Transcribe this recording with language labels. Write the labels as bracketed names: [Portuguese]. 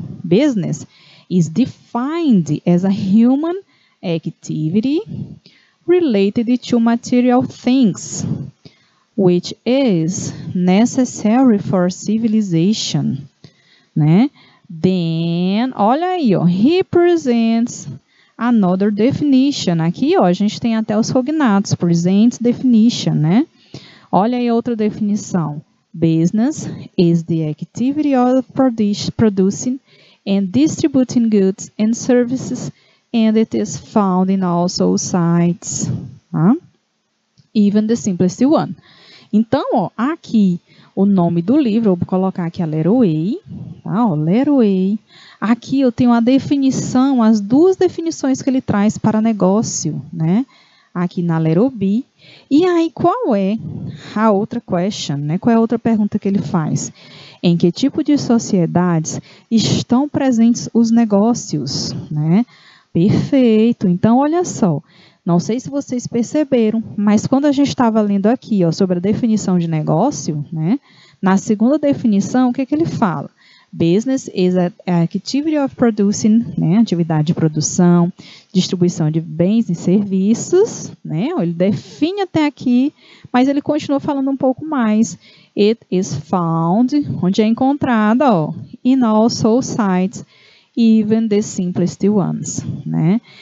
[English] Business is defined as a human activity related to material things, which is necessary for civilization, né? Then, [Portuguese] olha aí, ó, [English] he presents another definition. [Portuguese] Aqui, ó, a gente tem até os cognatos, presents definition, né? Olha aí outra definição. [English] Business is the activity of producing and distributing goods and services and it is found in all soul sites, tá? Even the simplest one. [Portuguese] Então, ó, aqui o nome do livro, eu vou colocar aqui a letter A, tá? Ó, letter A. Aqui eu tenho a definição, as duas definições que ele traz para negócio, né? Aqui na letter B. E aí, qual é a outra question, né? Qual é a outra pergunta que ele faz? Em que tipo de sociedades estão presentes os negócios, né? Perfeito. Então, olha só. Não sei se vocês perceberam, mas quando a gente estava lendo aqui, ó, sobre a definição de negócio, né? Na segunda definição, o que ele fala? [English] Business is a activity of producing, né? [Portuguese] Atividade de produção, distribuição de bens e serviços, né? Ele define até aqui, mas ele continua falando um pouco mais. [English] It is found, [Portuguese] onde é encontrada, ó, [English] in all soul sites, even the simplest ones, né?